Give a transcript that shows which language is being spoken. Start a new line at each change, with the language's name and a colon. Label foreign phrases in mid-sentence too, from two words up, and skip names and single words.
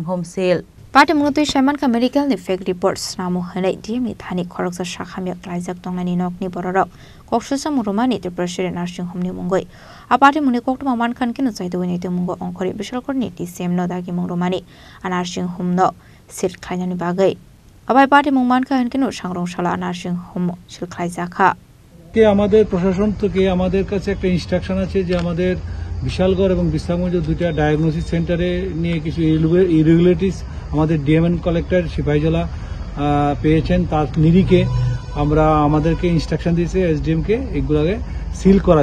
Kok Borok: Home Sale Party Munotui Shamanka Medical ni fake reports namu hanai DMni thani khoroksa shakhamya Khlaijak tongnani nokni bororok Koksusa Murumani Tirpreshwari Nursing Home ni Mungoi A party muni koktuma mankan kinu chaidowini te mungo onkori Bishalgorni DCM no dagi Murumani a Nursing Home no Sil Khlainani bagai আবার পার্টি মুংমানকা হেনকেন সংরংশালা নার্সিং হোম শিলখাই জাখা
Bangla: কে আমাদের প্রশাসন থেকে আমাদের কাছে একটা ইনস্ট্রাকশন আছে যে আমাদের বিশালগড় এবং বিশ্রামগঞ্জ দুইটা
English: diagnosis centre
Bangla: নিয়ে কিছু ইরেগুলারিটিস আমাদের ডিএমএন কালেক্টর সিপাহীজলা পেয়েছেন তার নিরিখে আমরা আমাদেরকে ইনস্ট্রাকশন দিয়েছে এসডিএম কে এগুলোকে সিল করার